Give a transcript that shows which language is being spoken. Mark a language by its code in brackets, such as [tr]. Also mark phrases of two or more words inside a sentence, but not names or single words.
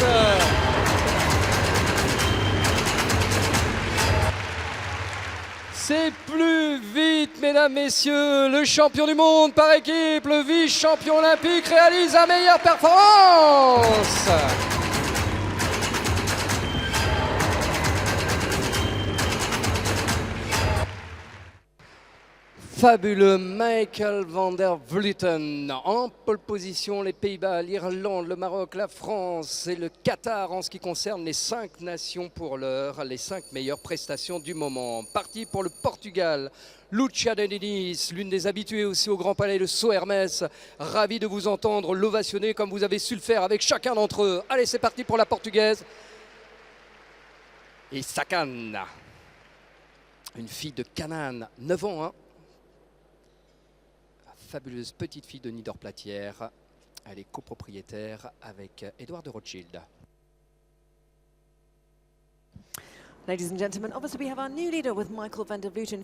[fr] C'est plus vite, mesdames, messieurs. Le champion du monde par équipe, le vice-champion olympique réalise la meilleure performance. Fabuleux Michael van der Vleuten. En pole position, les Pays-Bas, l'Irlande, le Maroc, la France et le Qatar en ce qui concerne les 5 nations pour l'heure, les 5 meilleures prestations du moment. Parti pour le Portugal, Lucia de Diniz, l'une des habituées aussi au Grand Palais de Saut Hermès. Ravi de vous entendre l'ovationner comme vous avez su le faire avec chacun d'entre eux. Allez, c'est parti pour la Portugaise. Et Sakan, une fille de Canaan, 9 ans, hein. Fabuleuse petite fille de Niederplatière. Elle est copropriétaire avec Édouard de Rothschild. [en] Ladies and gentlemen, obviously we have our new leader with Michael van der Vleuten.